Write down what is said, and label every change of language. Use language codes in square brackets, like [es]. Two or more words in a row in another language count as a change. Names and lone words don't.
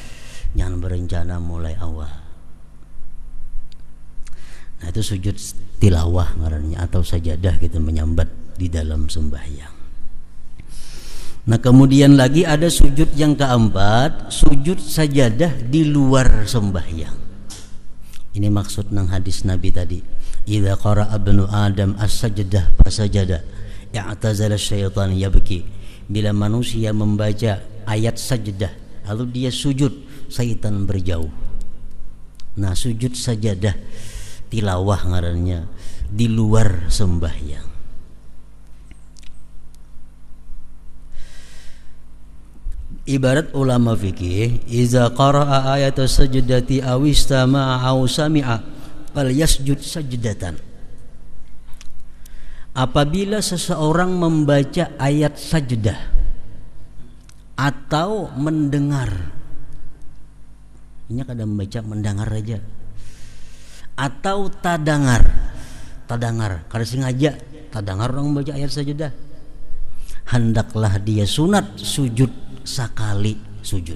[bjn] Nah, itu sujud tilawah ngarannya atau sajadah kita menyambat di dalam sembahyang. Nah, kemudian lagi ada sujud yang keempat, sujud sajadah di luar sembahyang. Ini maksud nang hadis Nabi tadi. [ar] إذا قرأ ابن آدم السجدة فسجد اعتزل الشيطان يبكي. [bjn] Bila manusia membaca ayat sajdah lalu dia sujud, syaitan berjauh. Nah, sujud sajadah tilawah ngarannya di luar sembahyang. Ibarat ulama fikih, [ar] إذا قرأ آية سجدة أو استمع أو سمع فليسجد سجدة. [bjn] Apabila seseorang membaca ayat sajdah atau mendengar, ini kadang membaca mendengar aja, atau tadangar kada sengaja tadangar orang membaca ayat sajdah, hendaklah dia sunat sujud sekali sujud.